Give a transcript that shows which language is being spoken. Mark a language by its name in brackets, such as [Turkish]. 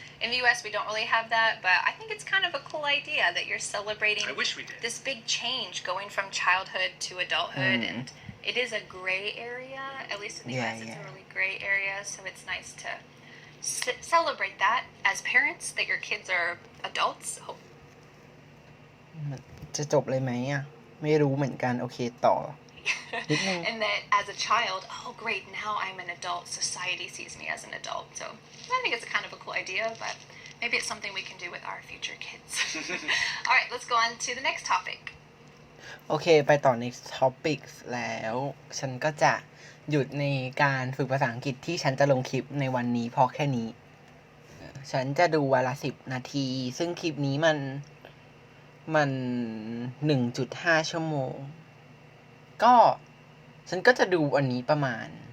[English] In the US, we don't really have that, but I think it's kind of a cool idea that you're celebrating I wish we did. this big change going from childhood to adulthood. And it is a gray area, at least in the US, it's a really gray area. So it's nice to celebrate that as parents, that your kids are adults. [Thai] จะจบเลยไหมอ่ะ ไม่รู้เหมือนกัน โอเคต่อ นิดนึง [English] And that as a child, oh great, now I'm an adult. Society sees me as an adult. So I think it's a kind of a cool idea, but maybe it's something we can do with our future kids. All right, let's go on to the next topic. [Thai] โอเค ไปต่อ [English] next topic [Thai] แล้ว ฉันก็จะหยุดในการฝึกภาษาอังกฤษที่ฉันจะลงคลิปในวันนี้พอแค่นี้ ฉันจะดูวันละ10 นาที ซึ่งคลิปนี้มัน 1.5 ชั่วโมง ก็ฉันก็จะดูวันนี้ประมาณ